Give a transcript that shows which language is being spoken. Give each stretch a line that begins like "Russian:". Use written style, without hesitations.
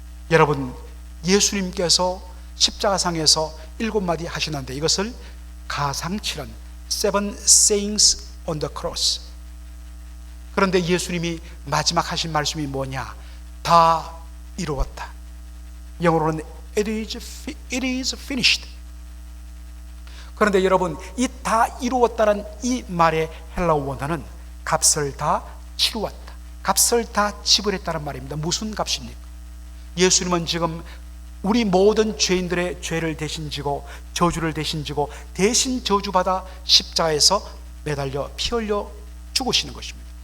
Korean: 여러분, 예수님께서 십자가상에서 7마디 하시는데 이것을 가상칠언,
English: Seven Sayings on the Cross.
Korean: 그런데 예수님이 마지막 하신 말씀이 뭐냐? 다 이루었다. 영어로는
English: It is finished.
Korean: 그런데 여러분, 이 다 이루었다는 이 말의 헬라어 원어는 값을 다 치루었다, 값을 다 지불했다는 말입니다. 무슨 값입니까? 예수님은 지금 우리 모든 죄인들의 죄를 대신 지고 저주를 대신 지고 대신 저주받아 십자가에서 매달려 피 흘려 죽으시는 것입니다.